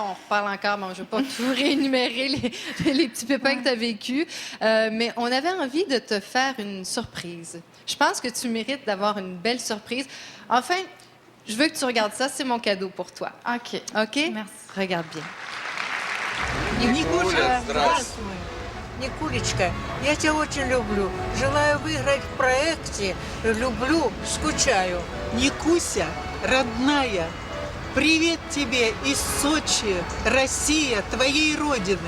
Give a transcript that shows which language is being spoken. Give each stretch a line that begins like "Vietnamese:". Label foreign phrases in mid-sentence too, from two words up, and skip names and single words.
French: On reparle encore, mais je ne vais pas tout réénumérer les petits pépins que tu as vécus. Mais on avait envie de te faire une surprise. Je pense que tu mérites d'avoir une belle surprise. Enfin, je veux que tu regardes ça. C'est mon cadeau pour toi. OK. OK? Merci. Regarde bien.
Russian: Никулечка, здравствуй. Никулечка, я тебя очень люблю. Желаю выиграть в проекте. Люблю, скучаю. Никуся, родная, привет тебе из Сочи, Россия, твоей родины.